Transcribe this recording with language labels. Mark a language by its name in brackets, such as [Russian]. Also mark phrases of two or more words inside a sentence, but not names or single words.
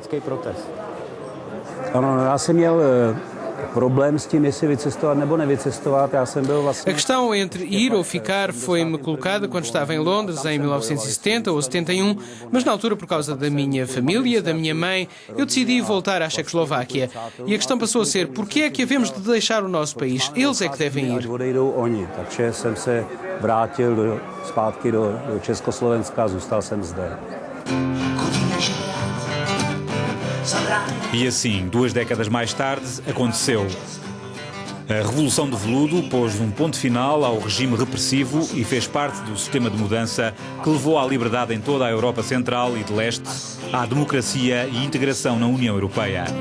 [Portuguese] A questão entre ir ou ficar foi-me colocada quando estava em Londres, em 1970 ou 71, mas na altura, por causa da minha família, da minha mãe, eu decidi voltar à Checoslováquia. E a questão passou a ser, por que é que havemos de deixar o nosso país? Eles é que devem ir. [Czech] Takže jsem se vrátil zpátky do Československa a zůstal jsem zde. [Portuguese] E assim, 2 décadas mais tarde, aconteceu. A Revolução de Veludo pôs um ponto final ao regime repressivo e fez parte do sistema de mudança que levou à liberdade em toda a Europa Central e de Leste, à democracia e integração na União Europeia.